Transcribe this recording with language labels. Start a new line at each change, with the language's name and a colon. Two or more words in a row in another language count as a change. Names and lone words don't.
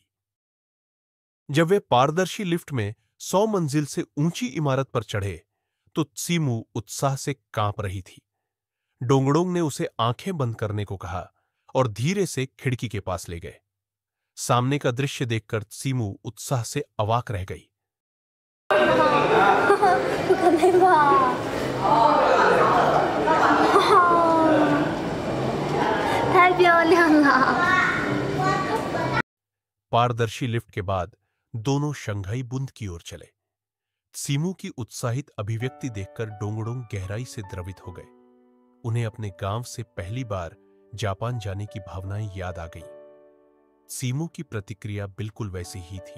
Hindi: जब वे पारदर्शी लिफ्ट में 100 मंजिल से ऊंची इमारत पर चढ़े तो त्सिमू उत्साह से कांप रही थी। डोंगडोंग ने उसे आंखें बंद करने को कहा और धीरे से खिड़की के पास ले गए। सामने का दृश्य देखकर त्सिमू उत्साह से अवाक रह गई।
Chinese: 不可能吧？太漂亮了！
Hindi: पारदर्शी लिफ्ट के बाद दोनों शंघाई बुंद की ओर चले। त्सिमू की उत्साहित अभिव्यक्ति देखकर डोंगडोंग गहराई से द्रवित हो गए। उन्हें अपने गांव से पहली बार जापान जाने की भावनाएं याद आ गईं। त्सिमू की प्रतिक्रिया बिल्कुल वैसी ही थी।